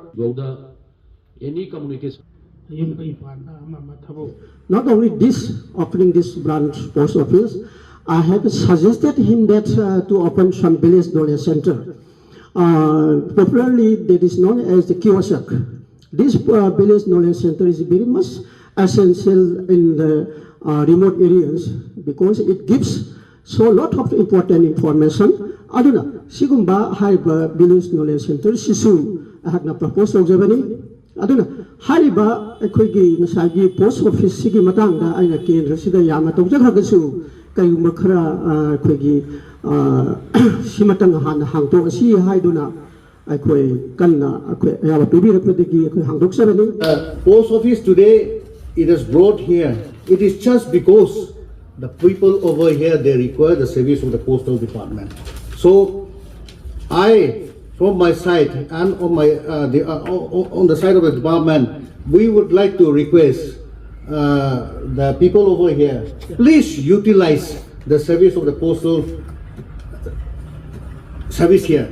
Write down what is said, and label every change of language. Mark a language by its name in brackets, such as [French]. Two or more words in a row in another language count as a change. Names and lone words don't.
[English] Gauda any communication not only this opening this branch post office, I have suggested him that to open some village knowledge center. Popularly that is known as the kiosk. This village knowledge center is very much essential in the remote areas because it gives so lot of important information. [Manipuri] Aduna sigumba haiba [English] village knowledge center [Manipuri] sisu ahakna propose tawjabani aduna haiba akoigi nasagi [English] post office [Manipuri] sigi matangda aina kendra sida yama tawjakhagasu kayuma khara akoigi simatang han hangto asi haiduna akoi kanna akoi yama pibirakpedegi akoi hangdok sabani [English] post office today it is brought here. It is just because the people over here they require the service of the postal department. So I, from my side and on my on the side of the department, we would like to request the people over here, please utilize the service of the postal service here.